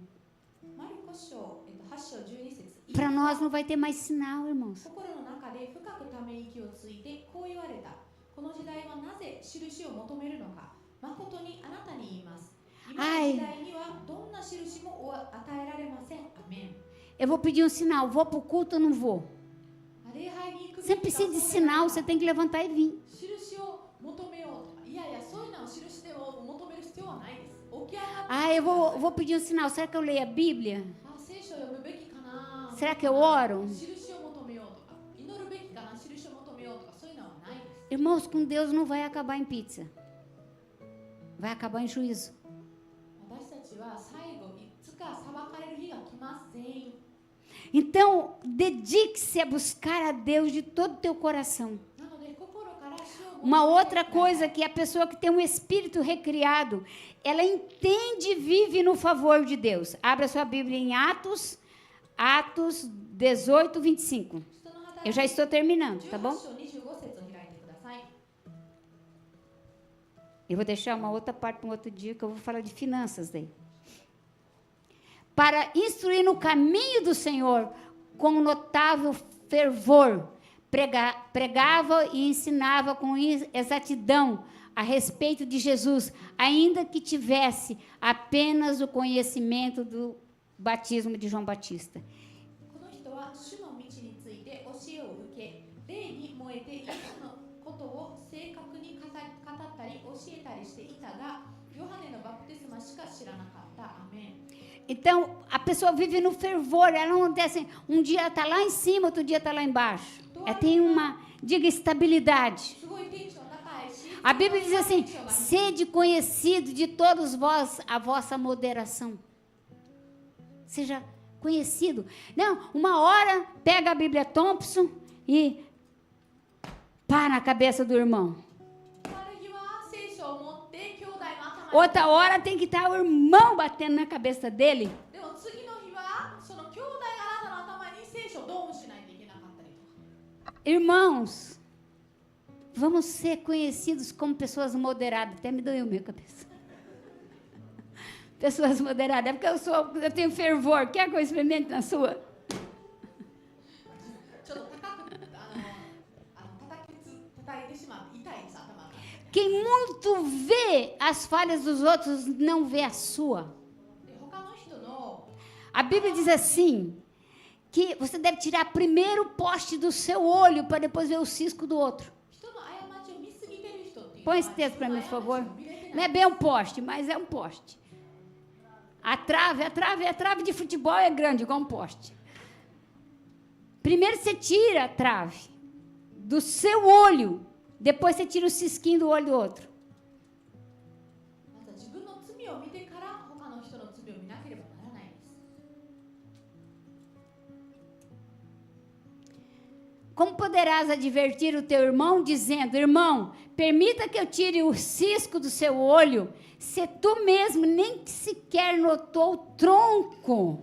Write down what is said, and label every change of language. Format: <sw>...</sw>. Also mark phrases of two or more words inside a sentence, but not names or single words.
<ja>マルコ書、8章12節</ja> <pt>Para nós não vai ter mais sinal, irmãos.</pt> <ja>心の中で深くため息をついてこう言われた。この時代はなぜ印を求めるのか。誠にあなたに言います。今の時代にはどんな印も与えられません。アメン。</ja> <pt>Eu vou pedir um sinal, vou para o culto ou não vou? Você precisa de sinal, você tem que levantar e vir.</pt> <ja>印を求めようとか、いやいや、そういうのを印でも求める必要はないです。起き上がって</ja> <pt>Ah, eu vou pedir um sinal. Será que eu leio a Bíblia?</pt> <ja>聖書を読むべきかな。</ja> <pt>Será que eu oro?</pt> <ja>印を求めようとか、祈るべきかな、印を求めようとか、そういうのはないです。</ja> <pt>Irmãos, com Deus não vai acabar em pizza. Vai acabar em juízo.</pt> <ja>私たちは最後いつか裁かれる日が来ます全員。</ja> <pt>Então, dedique-se a buscar a Deus de todo o teu coração.</pt> <ja>なので心から主を求めて</ja> <pt>Uma outra coisa que a pessoa que tem um espírito recriado, ela entende e vive no favor de Deus. Abra sua Bíblia em Atos 18, 25.</pt> <ja>人の働</ja> <pt>Eu já estou terminando, tá 18 bom?</pt> <ja>章25節を開いてください。</ja> <pt>Eu vou deixar uma outra parte para um outro dia, que eu vou falar de finanças daí. Para instruir no caminho do Senhor, com notável fervor, pregava e ensinava com exatidão a respeito de Jesus, ainda que tivesse apenas o conhecimento do batismo de João Batista.</pt> <ja>この人は主の道について教えを受け、霊に燃えてイエスのことを正確に語ったり教えたりしていたが、ヨハネのバプテスマしか知らなかった。アメン。</ja> <pt>Então, a pessoa vive no fervor, ela não tem assim, um dia ela está lá em cima, outro dia está lá embaixo. Ela tem uma, diga, estabilidade.</pt> <ja>すごいテンション高いし、</ja> <pt>A Bíblia diz assim, sede conhecido de todos vós a vossa moderação. Seja conhecido. Não, uma hora pega a Bíblia Thompson e pá na cabeça do irmão.</pt> <ja>ある日は聖書を持って兄弟の頭に</ja> <pt>Outra hora tem que estar o irmão batendo na cabeça dele.</pt> <ja>でも次の日はその兄弟があなたの頭に聖書をドーンしないといけなかったりとか。</ja> <pt>Irmãos, vamos ser conhecidos como pessoas moderadas. Até me doeu minha cabeça. Pessoas moderadas. É porque eu tenho fervor. Quer que eu experimente na sua?</pt> <ja>ちょっと高く叩いてしまって痛いです頭が。</ja> <pt>Quem muito vê as falhas dos outros não vê a sua.</pt> <ja>で他の人の</ja> <pt>A Bíblia diz assim, que você deve tirar primeiro o poste do seu olho para depois ver o cisco do outro.</pt> <ja>人の過ちを見すぎてる人っていうの</ja> <pt>Põe</pt> <ja>は</ja> <pt>esse texto para mim, por favor.</pt> <ja>人の過ちを見れて</ja> <pt>Não</pt> <ja>ない</ja> <pt>é bem um poste, mas é um poste. A trave de futebol é grande, igual um poste. Primeiro você tira a trave do seu olho, depois você tira o cisquinho do olho do outro.</pt> <ja>まずは自分の罪を見てから他の人の罪を見なければならないです。</ja> <pt>Como poderás advertir o teu irmão, dizendo, irmão, permita que eu tire o cisco do seu olho, se tu mesmo nem sequer notou o tronco.</pt>